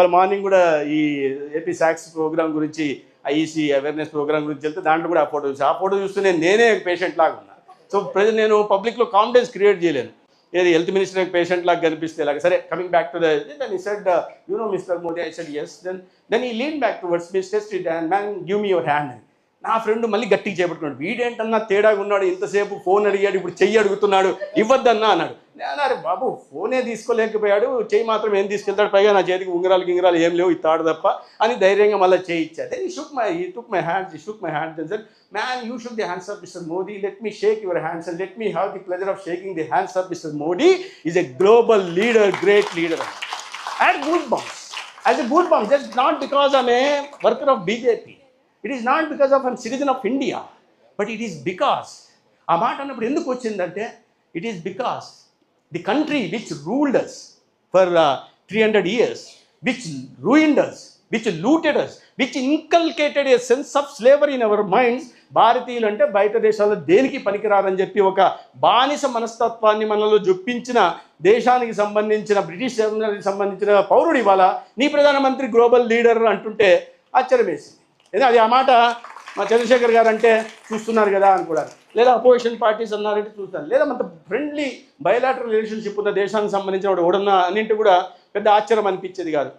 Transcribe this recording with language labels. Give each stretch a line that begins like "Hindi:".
Telugu: ఇవాళ మార్నింగ్ కూడా ఈ ఏపీ సాక్స్ ప్రోగ్రామ్ గురించి, ఐఈసీ అవేర్నెస్ ప్రోగ్రామ్ గురించి వెళ్తే దాంట్లో కూడా ఆ ఫోటో చూస్తూనే నేనే పేషెంట్ లాగా ఉన్నా. సో ప్రజెంట్ నేను పబ్లిక్లో కాన్ఫిడెన్స్ క్రియేట్ చేయలేను. ఏది హెల్త్ మినిస్టర్ పేషెంట్ లాగా కనిపిస్తే ఇలాగ.
English: సరే, coming back to then he said you know mister Modi. I said yes. Then he leaned back towards me, stretched it and man give me your hand.
Telugu: నా friend మళ్ళీ గట్టిగా చేపట్టుకున్నాడు. వీడేంటన్నా తేడాగా ఉన్నాడు, ఇంతసేపు ఫోన్ అడిగాడు, ఇప్పుడు చెయ్యి అడుగుతున్నాడు, ఇవ్వద్దన్నా అన్నాడు. అన్నారు బాబు ఫోనే తీసుకోలేకపోయాడు, చెయ్యి మాత్రం ఏం తీసుకెళ్తాడు, పైగా నా చేతికి ఉంగరాలు ఏం లేవు, ఇస్తాడు తప్ప అని ధైర్యంగా మళ్ళీ చేయి ఇచ్చాడు.
English: Then he took my hands and said, man, you shook the hands of Mr. Modi, let me shake your hands and let me have the pleasure of shaking the hands of Mr. Modi. Is a global leader, great leader. I had goosebumps. As a goosebumps, just not because I'm a worker of BJP. It is not because of I'm citizen of India, but it is because
Telugu: ఆ మాట అన్నప్పుడు ఎందుకు వచ్చిందంటే
English: it is because the country which ruled us for 300 years, which ruined us, which looted us, which inculcated a sense of slavery in our minds.
Telugu: భారతీయులు అంటే బయట దేశాల్లో దేనికి పనికిరారని చెప్పి ఒక బానిస మనస్తత్వాన్ని మనలో జొప్పించిన దేశానికి సంబంధించిన బ్రిటిష్ సంబంధించిన పౌరుడు ఇవాళ నీ ప్రధానమంత్రి గ్లోబల్ లీడర్ అంటుంటే ఆశ్చర్యం వేసింది. అది ఆ మాట మా చంద్రశేఖర్ గారు అంటే చూస్తున్నారు కదా అనుకోవడానికి, లేదా అపోజిషన్ పార్టీస్ అన్నారంటే చూస్తాను, లేదా మన ఫ్రెండ్లీ బయోలాటరల్ రిలేషన్షిప్ ఉన్న దేశానికి సంబంధించిన వాడు ఎవడన్నా అన్నింటి కూడా పెద్ద ఆశ్చర్యం అనిపించేది కాదు.